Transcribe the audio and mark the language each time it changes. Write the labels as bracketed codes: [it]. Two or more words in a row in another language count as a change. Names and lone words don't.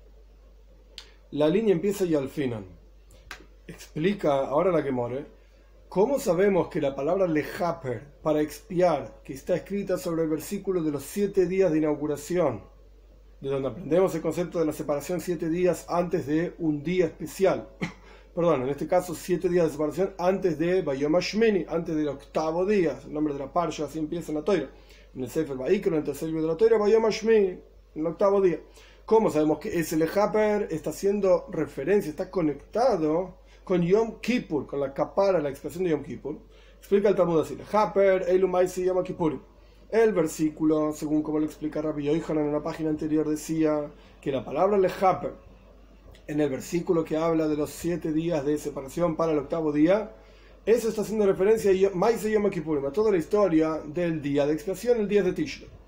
[es] La línea empieza y al final. Explica ahora la Gemara, ¿cómo sabemos que la palabra lechaper, para expiar, que está escrita sobre el versículo de los 7 días de inauguración, de donde aprendemos el concepto de la separación 7 días antes de un día especial, perdón, en este caso 7 días de separación antes de [he] ביום השמיני, [es] antes del octavo día, el nombre de la parsha, así empieza en la Toira, en el Sefer Vayikra, en el tercer libro de la Toira, [he] ביום השמיני, [es] en el octavo día. ¿Cómo sabemos que ese lechaper está haciendo referencia, está conectado con Yom Kippur, con la kapara, la expresión de Yom Kippur? Explica el Talmud así: [he] לכפר אלו מעשה יום כיפור. [es] El versículo, según como lo explica Rabbi Yohanan en la página anterior, decía que la palabra lechaper, en el versículo que habla de los 7 días de separación para el octavo día, eso está haciendo referencia a [he] מעשה יום כיפור, [es] a toda la historia del día de expiación, el día de Tishrei.